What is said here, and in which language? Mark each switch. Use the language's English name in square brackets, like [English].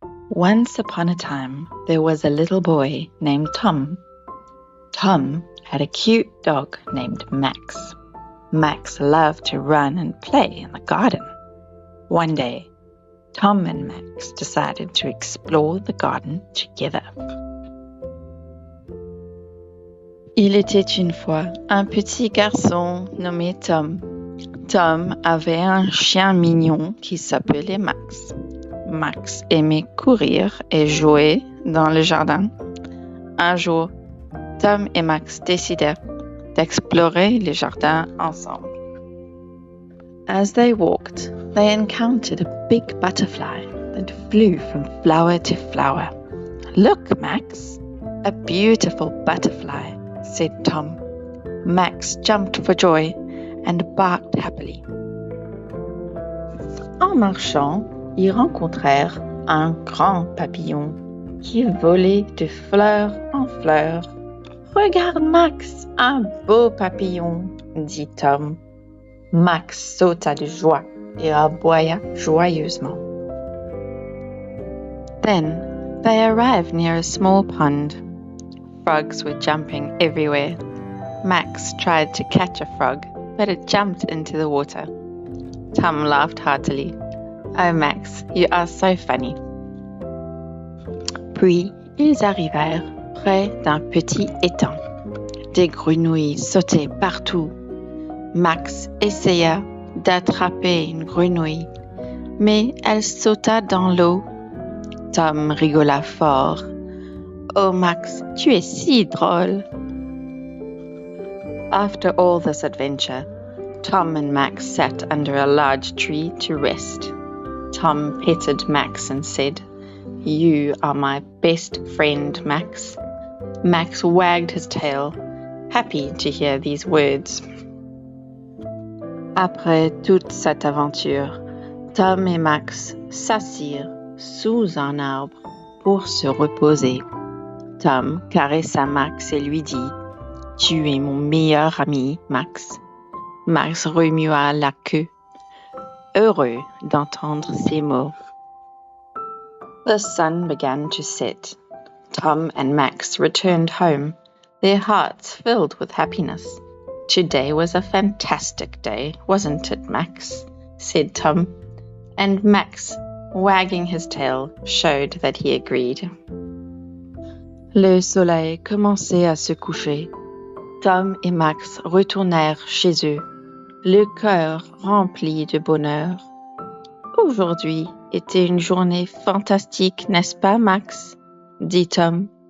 [English] Once upon a time, there was a little boy named Tom. Tom had a cute dog named Max. Max loved to run and play in the garden. One day, Tom and Max decided to explore the garden together. [French] Il était une fois un petit garçon nommé Tom. Tom avait un chien mignon qui s'appelait Max. Max aimait courir et jouer dans le jardin. Un jour, Tom et Max décidèrent d'explorer le jardin ensemble. [English] As they walked, they encountered a big butterfly that flew from flower to flower. "Look, Max, a beautiful butterfly," said Tom. Max jumped for joy and barked happily. [French] En marchant, ils rencontrèrent un grand papillon qui volait de fleur en fleur. « Regarde, Max, un beau papillon !» dit Tom. Max sauta de joie et aboya joyeusement. [English] Then they arrived near a small pond. Frogs were jumping everywhere. Max tried to catch a frog, but it jumped into the water. Tom laughed heartily. "Oh, Max, you are so funny." [French] Puis, ils arrivèrent près d'un petit étang. Des grenouilles sautaient partout. Max essaya d'attraper une grenouille, mais elle sauta dans l'eau. Tom rigola fort. "Oh, Max, tu es si drôle." [English] After all this adventure, Tom and Max sat under a large tree to rest. Tom petted Max and said, "You are my best friend, Max." Max wagged his tail, happy to hear these words. [French] Après toute cette aventure, Tom et Max s'assirent sous un arbre pour se reposer. Tom caressa Max et lui dit, "Tu es mon meilleur ami, Max." Max remua la queue, heureux d'entendre ces mots. [English] The sun began to set. Tom and Max returned home, their hearts filled with happiness. "Today was a fantastic day, wasn't it, Max?" said Tom. And Max, wagging his tail, showed that he agreed. [French] Le soleil commençait à se coucher. Tom et Max retournèrent chez eux, le cœur rempli de bonheur. Aujourd'hui était une journée fantastique, n'est-ce pas, Max? dit Tom.